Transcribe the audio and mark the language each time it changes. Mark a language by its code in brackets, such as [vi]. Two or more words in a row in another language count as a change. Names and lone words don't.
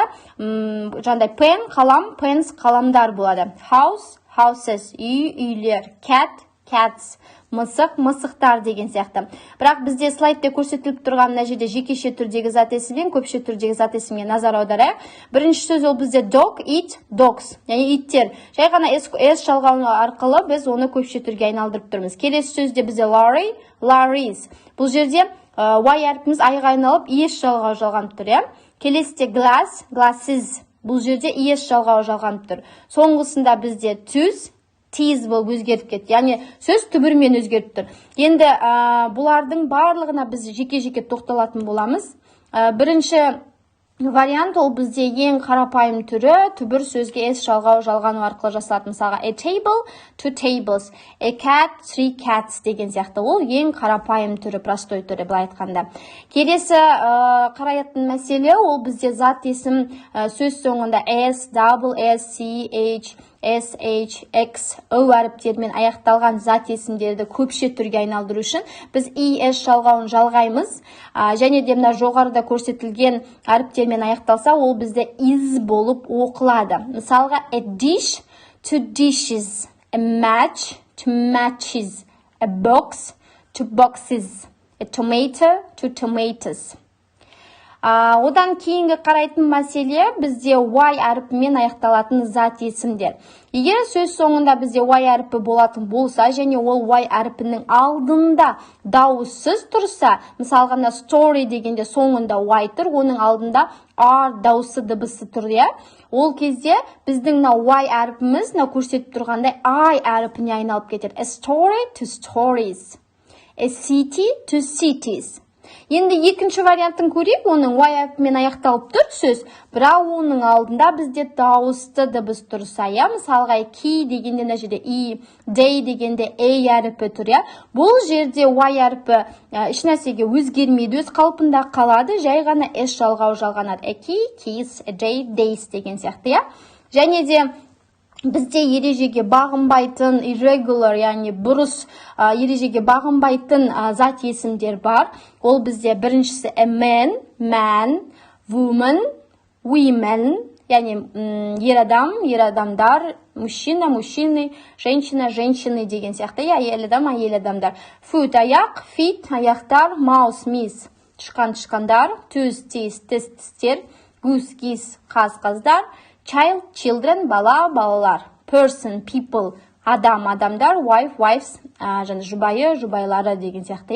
[kk] Жандай pen, қалам, pens, қаламдар болады. [en] House, houses, [kk] үй, үйлер, [en] cat, cats, [kk] мысық, мысықтар деген сияқты. Бірақ бізде слайдта көрсетіліп тұрған мына жерде жекеше түрдегі зат есіммен көпше түрдегі зат есімге назар аударайық. Бірінші сөз ол бізде [en] dog, it, dogs, [kk] яғни иттер. Жай ғана s жалғауы арқылы біз оны көпше түрге айналдырып тұрмыз. Келесі сөзде бізде Larry, Larrys. Бұл жерде y әрпіміз айға айналып es жалғауы жалғанып тұр. [en] Келесіде glass, glasses. [kk] Бұл жерде es жалғауы жалғанып тұр. Соңғысында бізде [en] tooth, tease [kk] болып өзгеріп кетті. Яғни сөз түбірмен өзгеріп тұр. Енді бұлардың барлығына біз жеке-жеке тоқталатын боламыз. Бірінші вариант ол бізде ең қарапайым түрі түбір сөзге s жалғау жалғану арқылы жасалатын. [en] Мысалға a table, two tables, a cat, three cats [kk] деген сияқты. Ол ең қарапайым түрі, простой түрі былай айтқанда. Келесі қарайтын мәселе ол бізде зат есім сөз соңында s, double s, c, h, S, H, X, O әріптермен аяқталған зат есімдерді көпше түрге айналдыру үшін біз ES жалғауын жалғаймыз. Және де мына жоғарыда көрсетілген әріптермен аяқталса, ол бізде is болып оқылады. [en] Мысалға a dish, two dishes, a match, two matches, a box, two boxes, a tomato, two tomatoes. [kk] Одан кейінгі қарайтын мәселе бізде y әріпімен аяқталатын зат есімдер. Егер сөз соңында бізде y әріпі болатын болса, және ол y әріпінің алдында дауыссыз тұрса, мысалға story дегенде соңында y тұр, оның алдында r дауыссы дыбысы тұр. Ол кезде біздің y әріпіміз көрсетіп тұрғандай I әріпіне айналып кетеді. [en] A story to stories, a city to cities. [kk] Енді екінші варианттың көрейік, оның y әріпімен аяқталып тұр сөз, бірақ оның алдында бізде дауысты дыбыс тұрса, мысалға key дегенде мына жерде e, day дегенде a әріпі тұр. Бұл жерде y әріпі ешнәрсеге өзгермейді, өз қалпында қалады, жай ғана s жалғауы жалғанады. [en] A key, keys, a day, days [kk] деген сияқты. Және де бізде ережеге бағынбайтын irregular, яғни бұрыс ережеге бағынбайтын зат есімдер бар. Ол бізде біріншісі [en] a man, man, woman, women, [kk] яғни ер адам, ер адамдар, [ru] мужчина, мужчины, женщина, женщины [kk] деген сияқты. Әйел адам, әйел адамдар. Foot, аяқ, feet, аяқтар, mouse, мис, тышқан, тышқандар, [en] tooth, teeth, [kk] тіс, тістер, [en] goose, geese, [kk] қаз, қаздар, [en] child, children, [kk] бала, балалар. [en] Person, people, [kk] адам, адамдар, [en] wife, wives, [kk] және жұбайы, жұбайлары деген сияқты.